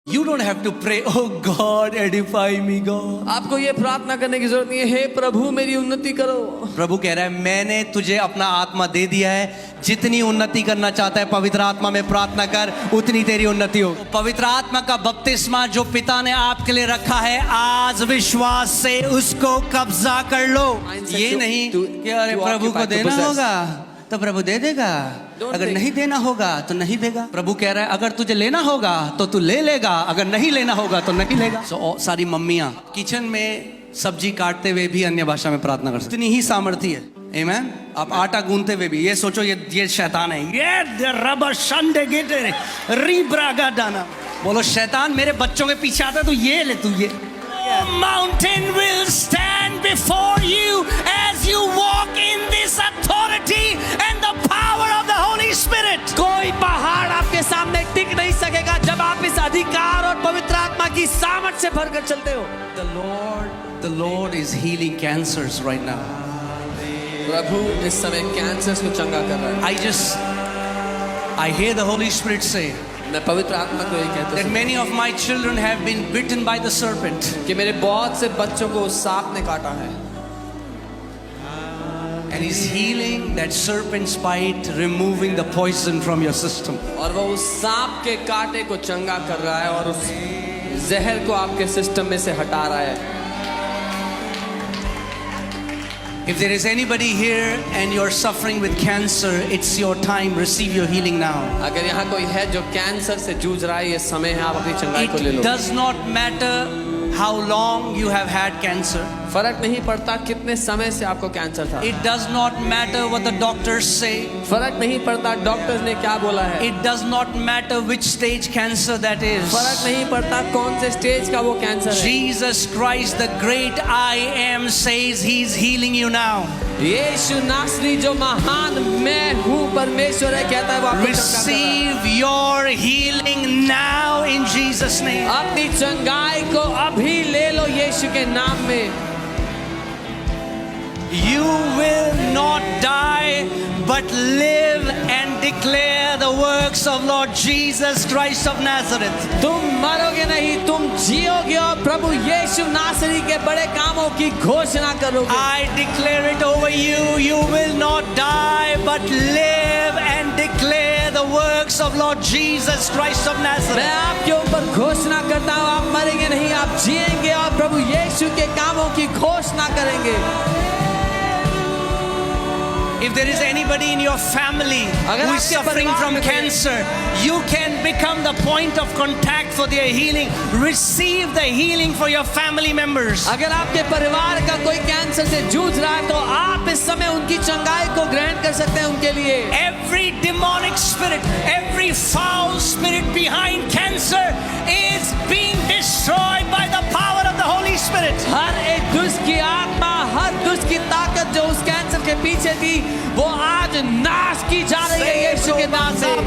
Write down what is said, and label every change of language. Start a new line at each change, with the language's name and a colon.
English: You don't have to pray, oh God, edify me, God.
Hindi: आपको ये प्रार्थना करने की जरूरत नहीं है, हे प्रभु मेरी उन्नति करो। प्रभु कह रहा है मैंने तुझे अपना आत्मा दे दिया है, जितनी उन्नति करना चाहता है पवित्र आत्मा में प्रार्थना कर, उतनी तेरी उन्नति हो। पवित्र आत्मा का बपतिस्मा जो पिता ने आपके लिए रखा है, आज विश्वास से उसको कब्जा कर लो। ये नहीं कि अरे प्रभु को देना होगा तो प्रभु दे देगा, अगर नहीं देना होगा तो नहीं देगा। प्रभु कह रहा है अगर तुझे लेना होगा तो तू ले लेगा, अगर नहीं लेना होगा तो नहीं लेगा। सारी मम्मियां किचन में सब्जी काटते हुए भी अन्य भाषा में प्रार्थना कर सकती, इतनी ही सामर्थ्य है। आमेन। आप आटा गूंथते हुए भी ये सोचो ये शैतान है, ये रबर शंडे गेटे रीब्रागा दाना। बोलो शैतान मेरे बच्चों के पीछे आता है तो ये ले तू ये।
English: Mountain will stand before you as you walk in this authority and the power of the Holy Spirit.
Hindi: कोई पहाड़ आपके सामने टिक नहीं सकेगा जब आप इस अधिकार और पवित्र आत्मा की सामर्थ से भरकर चलते हो।
English: The Lord is healing cancers right now.
Hindi: प्रभु इस समय कैंसर को चंगा कर रहा है।
English: I hear the Holy Spirit say
Hindi: मैं पवित्र आत्मा को ये कहता
English: that
Hindi: हूँ
English: many of my children have been bitten by the serpent.
Hindi: कि मेरे बहुत से बच्चों को सांप ने काटा है।
English: And He's healing that serpent's bite, removing the poison from your system.
Hindi: और वो उस सांप के कांटे को चंगा कर रहा है और उस जहर को आपके सिस्टम में से हटा रहा है।
English: If there is anybody here and you're suffering with cancer, it's your time. Receive your healing now.
Hindi: अगर यहाँ कोई है जो कैंसर से जूझ रहा है, ये समय है आप अपनी चंगाई को ले लो।
English: It does not matter how long you have had cancer.
Hindi: फर्क नहीं पड़ता कितने समय से आपको कैंसर था।
English: It does not matter what the doctors say.
Hindi: फर्क नहीं पड़ता डॉक्टर्स ने क्या बोला है।
English: It does not matter which stage cancer that is.
Hindi: फर्क नहीं पड़ता कौन से स्टेज का वो कैंसर है।
English: Jesus Christ, the great I am, says He's healing you now.
Hindi: यीशु नासरी जो महान मैं हूँ परमेश्वर है कहता है वो आपको
English: Receive your healing now in Jesus' name.
Hindi: अपनी चंगाई को अभी ले लो यीशु के नाम में।
English: You will not die but live and declare the works of Lord Jesus Christ of Nazareth.
Hindi: तुम मरोगे नहीं, तुम जियोगे और प्रभु यीशु नासरी के बड़े कामों की घोषणा करोगे।
English: I declare it over you. You will not die but live and declare the works of Lord Jesus Christ of Nazareth.
Hindi: मैं आपके ऊपर घोषणा करता हूँ, आप मरेंगे नहीं, आप जिएंगे और प्रभु यीशु के कामों की घोषणा करेंगे।
English: If there is anybody in your family who is suffering from cancer, you can become the point of contact for their healing. Receive the healing for your family members.
Hindi: अगर आपके परिवार का कोई कैंसर से जूझ रहा है तो आप इस समय उनकी चंगाई को ग्रहण कर सकते हैं उनके लिए।
English: Every demonic spirit, every foul spirit behind cancer is being destroyed by the power of the Holy Spirit.
Hindi: हर एक दुष्ट की आत्मा, हर दुष्ट की ताकत जो उस कैंसर के पीछे थी, वो आज नाश की जा रही है यीशु के नाम से।